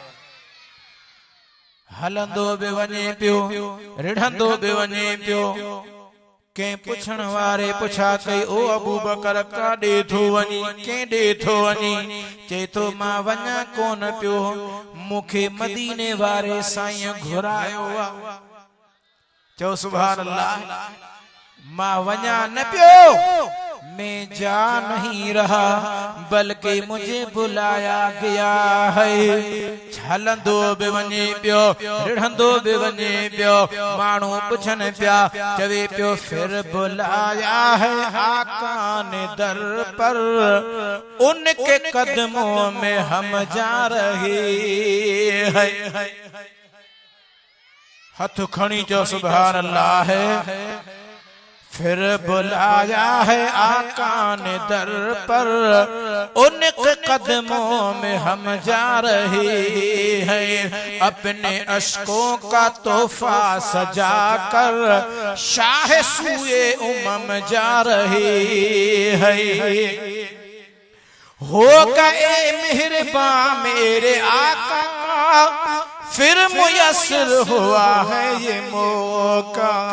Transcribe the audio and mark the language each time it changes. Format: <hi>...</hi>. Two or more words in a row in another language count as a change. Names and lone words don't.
<sd>हलंदो बि वञे पियो रिढ़ंदो बि वञे पियो के पुछण वारे पुछा कई ओ अबू बकर काॾे थो वञी केॾे थो वञी चए थो मां वञा कोन पियो मूंखे मदीने वारे साईं घुरायो आहे चओ सुभान अल्लाह मां वञा न पियो</sd> <ur>میں جا نہیں رہا بلکہ مجھے بلایا گیا ہے</ur> <sd>हलंदो बि वञे पियो रिढ़ंदो बि वञे पियो माण्हू पुछनि पिया चवे पियो</sd> <ur>پھر بلایا ہے آقا نے در پر ان کے قدموں میں ہم جا رہے ہیں</ur> <sd>हथ खणी चो सुभान अल्लाह</sd> <ur>ہے پھر بلایا ہے آقا نے در پر ان کے قدموں میں ہم جا رہے ہیں اپنے اشکوں کا تحفہ سجا کر شاہ سوئے امم جا رہے ہیں ہو گئے مہربان میرے آقا پھر میسر ہوا ہے یہ موقع</ur>